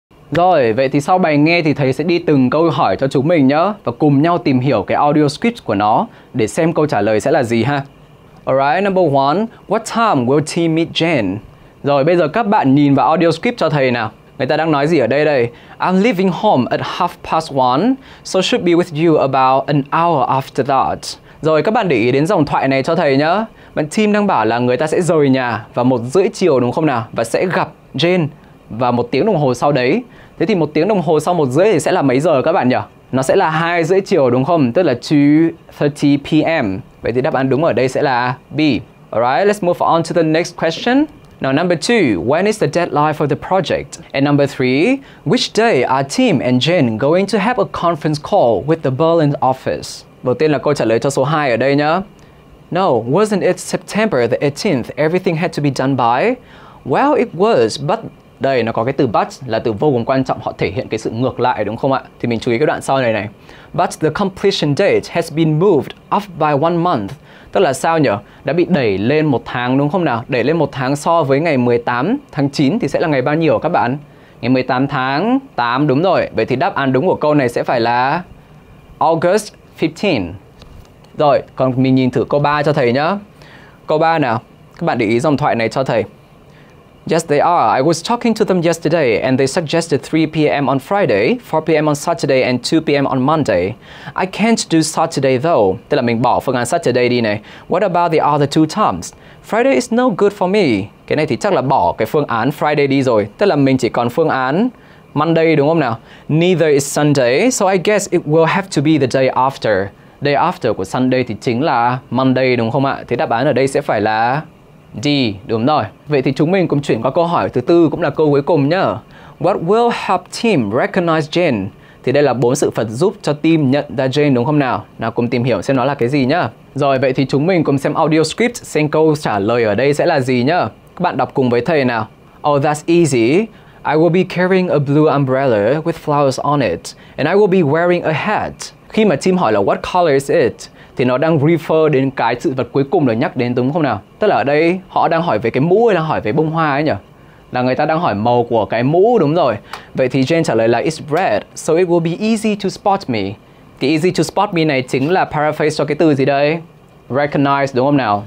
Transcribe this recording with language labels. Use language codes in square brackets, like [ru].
[vi] Rồi, vậy thì sau bài nghe thì thầy sẽ đi từng câu hỏi cho chúng mình nhé, và cùng nhau tìm hiểu cái audio script của nó để xem câu trả lời sẽ là gì ha. [en] Alright, number one, what time will team meet Jen? [vi] Rồi, bây giờ các bạn nhìn vào audio script cho thầy nào. Người ta đang nói gì ở đây đây? [en] I'm leaving home at 1:30, so should be with you about an hour after that. [vi] Rồi, các bạn để ý đến dòng thoại này cho thầy nhé. Bạn team đang bảo là người ta sẽ rời nhà vào 1:30 chiều đúng không nào? Và sẽ gặp Jen vào 1 tiếng đồng hồ sau đấy. Thế thì 1 tiếng đồng hồ sau 1:30 thì sẽ là mấy giờ các bạn nhỉ? Nó sẽ là 2:30 chiều đúng không? Tức là 2:30 p.m. Vậy thì đáp án đúng ở đây sẽ là B. [en] Alright, let's move on to the next question. Now, number 2, when is the deadline for the project? And number 3, which day are Tim and Jen going to have a conference call with the Berlin office? [vi] Đầu tiên là câu trả lời cho số 2 ở đây nhá. [en] No, wasn't it September the 18th everything had to be done by? Well, it was, but... [vi] Đây, nó có cái từ but là từ vô cùng quan trọng, họ thể hiện cái sự ngược lại đúng không ạ? Thì mình chú ý cái đoạn sau này này. [en] But the completion date has been moved up by 1 month. [vi] Tức là sao nhỉ? Đã bị đẩy lên 1 tháng đúng không nào? Đẩy lên 1 tháng so với ngày 18 tháng 9 thì sẽ là ngày bao nhiêu các bạn? Ngày 18 tháng 8 đúng rồi. Vậy thì đáp án đúng của câu này sẽ phải là August 15. Rồi, còn mình nhìn thử câu 3 cho thầy nhá. Câu 3 nào. Các bạn để ý dòng thoại này cho thầy. [en] Yes, they are. I was talking to them yesterday and they suggested 3 p.m. on Friday, 4 p.m. on Saturday and 2 p.m. on Monday. I can't do Saturday though. [vi] Tức là mình bỏ phương án Saturday đi này. [en] What about the other two times? Friday is no good for me. [vi] Cái này thì chắc là bỏ cái phương án Friday đi rồi. Tức là mình chỉ còn phương án Monday đúng không nào? [en] Neither is Sunday, so I guess it will have to be the day after. [vi] Day after của Sunday thì chính là Monday đúng không ạ? Thế đáp án ở đây sẽ phải là D, đúng rồi. Vậy thì chúng mình cùng chuyển qua câu hỏi thứ tư, cũng là câu cuối cùng nhá. [en] What will help Tim recognize Jen? [vi] Thì đây là 4 sự vật giúp cho Tim nhận ra Jen đúng không nào? Nào cùng tìm hiểu xem nó là cái gì nhá. Rồi, vậy thì chúng mình cùng xem audio script xem câu trả lời ở đây sẽ là gì nhá. Các bạn đọc cùng với thầy nào. [en] Oh, that's easy. I will be carrying a blue umbrella with flowers on it, and I will be wearing a hat. [vi] Khi mà Tim hỏi là [en] what color is it, [vi] thì nó đang refer đến cái sự vật cuối cùng được nhắc đến đúng không nào? Tức là ở đây họ đang hỏi về cái mũ hay là hỏi về bông hoa ấy nhỉ? Là người ta đang hỏi màu của cái mũ đúng rồi. Vậy thì Jen trả lời là [en] it's red, so it will be easy to spot me. [vi] Cái [en] easy to spot me [vi] này chính là paraphrase cho cái từ gì đây? Recognize đúng không nào?